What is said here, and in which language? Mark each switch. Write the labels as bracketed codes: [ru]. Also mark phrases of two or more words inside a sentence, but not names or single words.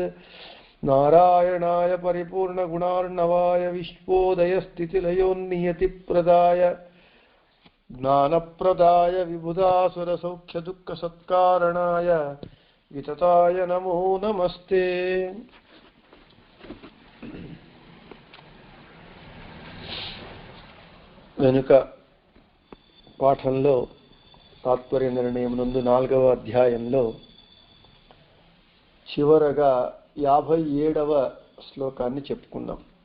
[sa] नारायणाय परिपूर्णगुणार्णवाय विश्वोदयस्थितिलयोन्नियतिप्रदाय ज्ञानप्रदाय विबुधासुरसौख्यदुःखसत्कारणाय वितताय नमो नमस्ते। [te] వెనుక పాఠంలో తాత్పర్య నిర్ణయం నందు 4వ అధ్యాయంలో చివరగా 57వ శ్లోకాన్ని చెప్పుకుందాం.